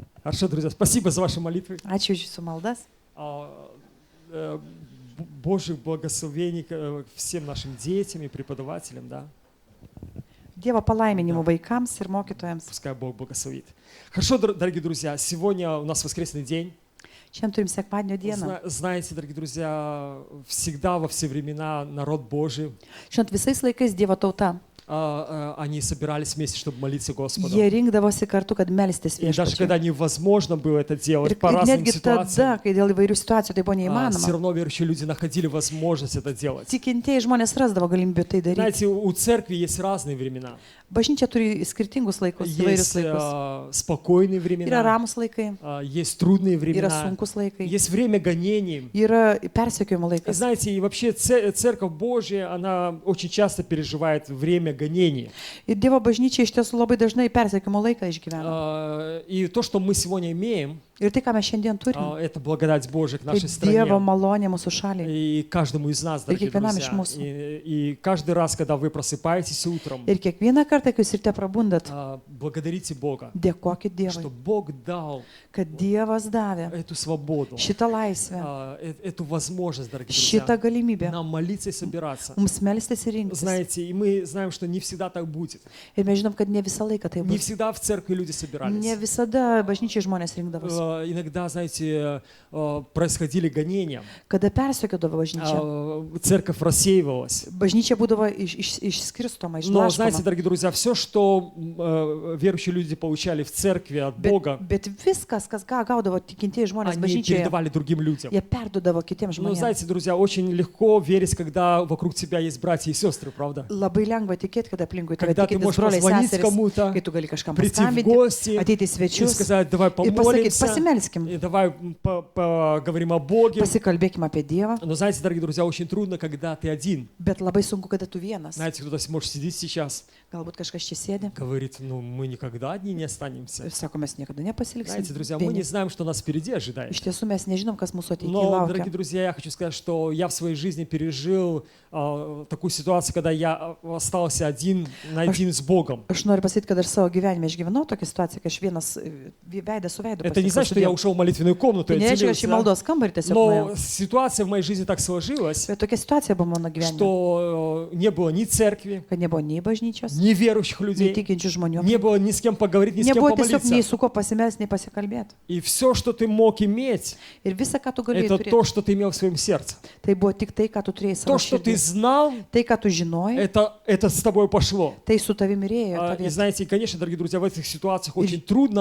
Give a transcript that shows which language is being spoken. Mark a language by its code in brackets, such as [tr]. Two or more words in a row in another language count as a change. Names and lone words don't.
[ru] Хорошо, друзья, спасибо за ваши молитвы. [lt] Ačiū už jūsų maldas. [ru] Божьих благословений всем нашим детям и преподавателям, да. [lt] Dievo palaiminimų vaikams ir mokytojams. [ru] Пускай Бог благословит. Хорошо, дорогие друзья, сегодня у нас воскресный день. [lt] Šiandien turim sekmadienio dieną. [ru] Знаете, дорогие друзья, всегда во все времена народ Божий. [lt] Žinot, visais laikais Dievo tauta. [ru] Они собирались вместе, чтобы молиться Господу. [lt] Jie rinkdavosi kartu, kad melstis [ru] И даже [lt] viešpačiui. [ru] когда невозможно было это делать [lt] Ir [ru] по разным [lt] netgi tada, [ru] ситуациям, [lt] kai dėl įvairių situacijų tai buvo [ru] все [lt] neįmanoma, [ru] равно верующие люди находили возможность это делать. [lt] tikintieji žmonės rasdavo galimybę tai daryti. [ru] Знаете, у церкви есть разные времена. [lt] Bažnyčia turi skirtingus laikus, įvairius [ru] Есть [lt] laikus. [ru] спокойные [lt] Yra [ru] времена, [lt] ramus laikai, [ru] есть трудные [lt] yra [ru] времена, [lt] sunkus laikai, [ru] есть время гонений. [lt] yra persekiojimo [ru] И [lt] laikas. [ru] знаете, и вообще Церковь Божья, она очень часто переживает время гонений. [lt] Ir Dievo bažnyčia iš tiesų labai dažnai persekiojimo laiką išgyvena. [ru] И то, что мы сегодня имеем, [lt] Ir tai, ką mes šiandien turim, [ru] это благодать Божия к [lt] tai [ru] нашей [lt] Dievo [ru] стране. [lt] malonė mūsų šaliai. [ru] И каждому из нас, дорогие [lt] kiekvienam iš [ru] друзья. [lt] mūsų. [ru] И каждый раз, когда вы просыпаетесь утром, [lt] Ir kiekvieną kartą, kai jūs ryte prabundat, [ru] благодарите Бога, [lt] dėkokit [ru] что [lt] Dievui, [ru] Бог дал [lt] kad Dievas davė [ru] эту свободу, [lt] šitą laisvę, [ru] эту возможность, дорогие [lt] šitą [ru] друзья, [lt] galimybę [ru] нам молиться и собираться. [lt] mums melstis ir rinktis. [ru] Знаете, и мы знаем, что не всегда так будет. [lt] Ir mes žinom, kad ne visą laiką tai [ru] Не [lt] bus. [ru] всегда в церкви люди собирались. [lt] Ne visada bažnyčiai žmonės rinkdavosi. [ru] Иногда, знаете, происходили гонения. [lt] Kada persekiodavo bažnyčia, [ru] Церковь рассеивалась. [lt] bažnyčia būdavo išskirstoma, [ru] Но, знаете, [lt] išlaškoma. [ru] дорогие друзья, все, что верующие люди получали в церкви от Бога, [lt] Bet viskas, kas ką gaudavo tikintieji žmonės [ru] они [lt] bažnyčioje, [ru] передавали другим людям. [lt] jie perdodavo kitiems [ru] Но, [lt] žmonėms. [ru] знаете, друзья, очень легко верить, когда вокруг тебя есть братья и сестры, правда? [lt] Labai lengva tikėti, kad aplinkui tave [ru] Когда ты [lt] tikintis [ru] можешь [lt] broliai [ru] позвонить [lt] seserys, [ru] кому-то, [lt] kai tu gali kažkam [ru] прийти в [lt] paskambinti, [ru] гости [lt] ateiti į [ru] и [lt] svečius [ru] сказать, давай [lt] ir pasakyti, [ru] помолимся, [lt] pasimelskim, [ru] и давай поговорим о Боге. [lt] pasikalbėkim apie Dievą, [ru] Но, знаете, дорогие друзья, очень трудно, когда ты один. [lt] bet labai sunku, kada tu vienas. [ru] Знаете, кто-то может сидеть сейчас, [lt] Galbūt kažkas čia sėdi, [ru] говорит, ну, мы никогда одни не останемся. [lt] sako, mes niekada nepasiliksim. [ru] Знаете, друзья, мы не [lt] vieni. [ru] знаем, что нас впереди ожидает. [lt] Iš tiesų mes nežinom, kas mūsų ateityje [ru] Но, дорогие [lt] laukia. [ru] друзья, я хочу сказать, что я в своей жизни пережил такую ситуацию, когда я остался один на один с Богом. [lt] Aš noriu pasakyti, kad aš savo gyvenime išgyvenau tokią situaciją, kai aš vienas veidą su veidu [ru] Это не [lt] pasitikau [ru] значит, [lt] su [ru] что я [lt] Dievu. [ru] ушел в молитвенную комнату, [lt] Tai [ru] я [lt] nereiškia, kad aš [ru] отделился, [lt] į [ru] да? [lt] maldos kambarį tiesiog [ru] Но [lt] nuėjau. [ru] ситуация в моей жизни так сложилась, [lt] Bet tokia situacija buvo mano gyvenime, [ru] что не было ни церкви, [lt] kad nebuvo nei bažnyčios, [ru] ни верующих [lt] nei [ru] людей, [lt] tikinčių žmonių. [ru] не было ни с кем поговорить, ни с кем [lt] Nebuvo tiesiog nei [ru] помолиться. [lt] su kuo pasimelsti, nei pasikalbėti. [ru] И все, что ты мог иметь, [lt] Ir visa, ką tu galėjai [ru] это [lt] turėti, [ru] то, что ты имел в своем сердце. [lt] tai buvo tik tai, ką tu turėjai savo [ru] То, что ты [lt] širdį. [ru] знал, [lt] Tai, ką tu žinojai, [ru] это с тобой пошло. [lt] tai su tavimi ėjo. [ru] И знаете, и, конечно, дорогие друзья, в этих ситуациях очень трудно